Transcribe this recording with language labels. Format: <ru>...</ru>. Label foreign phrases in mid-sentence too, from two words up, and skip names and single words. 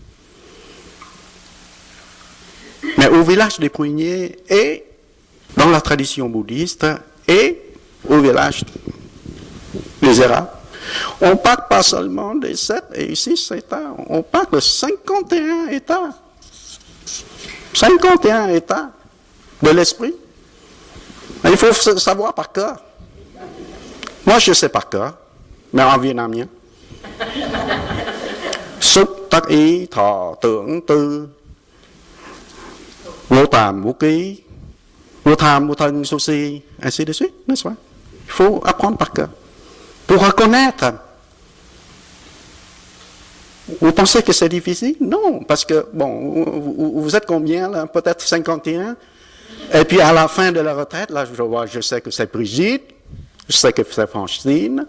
<fr>Mais au village des Pruniers, et dans la tradition bouddhiste, et au village des Arabes, on parle pas seulement des 7 et 6 états, on parle de 51 états. 51 états de l'esprit. Il faut savoir par cœur. Moi, je sais par cœur, mais en vietnamien.</fr> <vi>Xúc tác ý thọ tưởng tư vô tàm vô ký vô tham vô thân vô si,</vi> <fr>ainsi de suite, n'est-ce pas? Il faut apprendre par cœur pour reconnaître. Vous pensez que c'est difficile? Non, parce que, vous êtes combien là? Peut-être 51. Et puis à la fin de la retraite, là, je sais que c'est Brigitte, je sais que c'est Francine.</fr>